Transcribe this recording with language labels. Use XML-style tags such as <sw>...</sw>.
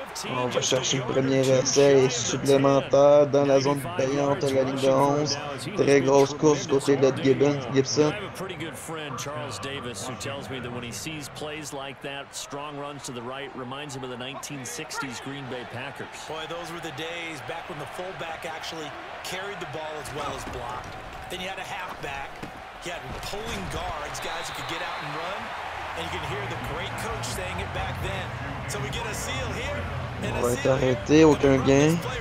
<fr>On va chercher le premier essai supplémentaire dans la zone payante à la ligne de 11. Très grosse course côté de Gibson.</fr> <en>Charles Davis, who tells me that when he sees plays like that, strong runs to the right, reminds him of the 1960s Green Bay Packers. Boy, those were the days back when the fullback actually carried the ball as well as blocked. Then you had a halfback. You had pulling guards, guys who could get out and run. And you can hear the great coach saying it back then. So we get a seal here.</en> <fr>On va être arrêté, aucun gain.</fr>